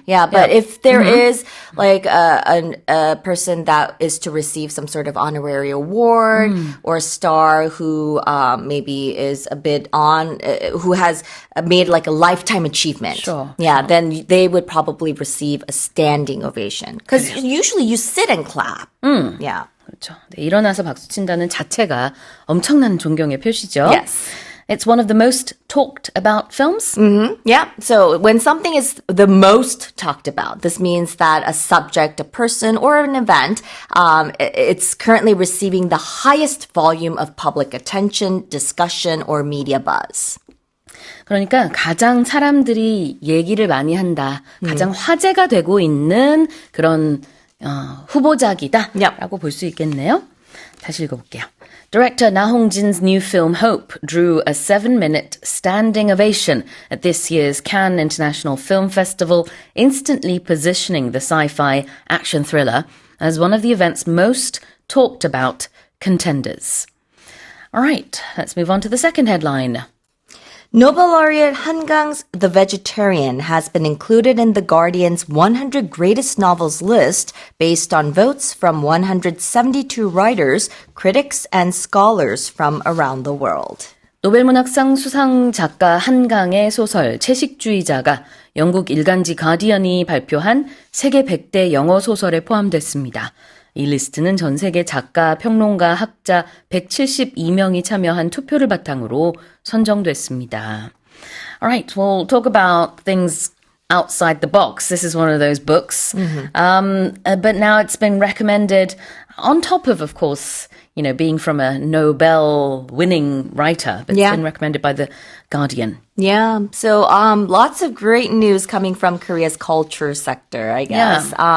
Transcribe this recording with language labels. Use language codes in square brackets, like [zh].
[en] Yeah, but if there is like a person that is to receive some sort of honorary award or a star who maybe is a bit who has made like a lifetime achievement. Sure, Yeah, then they would probably receive a standing ovation. Because usually you sit and clap. Yeah. [ko] 그렇죠. 네, 일어나서 박수 친다는 자체가 엄청난 존경의 표시죠. [en] Yes. It's one of the most talked about films. Yeah. So when something is the most talked about, this means that a subject, a person, or an event, it's currently receiving the highest volume of public attention, discussion, or media buzz. [ko] 그러니까 가장 사람들이 얘기를 많이 한다. 가장 화제가 되고 있는 그런 후보작이다라고 볼 수 있겠네요. 다시 읽어볼게요. [en] Director Na Hong-jin's new film Hope drew a 7-minute standing ovation at this year's Cannes International Film Festival, instantly positioning the sci-fi action thriller as one of the event's most talked about contenders. All right, let's move on to the second headline. Nobel laureate Han Gang's The Vegetarian has been included in The Guardian's 100 Greatest Novels list based on votes from 172 writers, critics, and scholars from around the world. [ko] 노벨문학상 수상 작가 한강의 소설 채식주의자가 영국 일간지 가디언이 발표한 세계 100대 영어 소설에 포함됐습니다. 이 리스트는 전 세계 작가, 평론가, 학자 172명이 참여한 투표를 바탕으로 선정됐습니다. [en] All right, we'll talk about things outside the box. This is one of those books. But now it's been recommended on top of course, you know, being from a Nobel-winning writer, but it's been recommended by The Guardian. Yeah, so lots of great news coming from Korea's culture sector, I guess.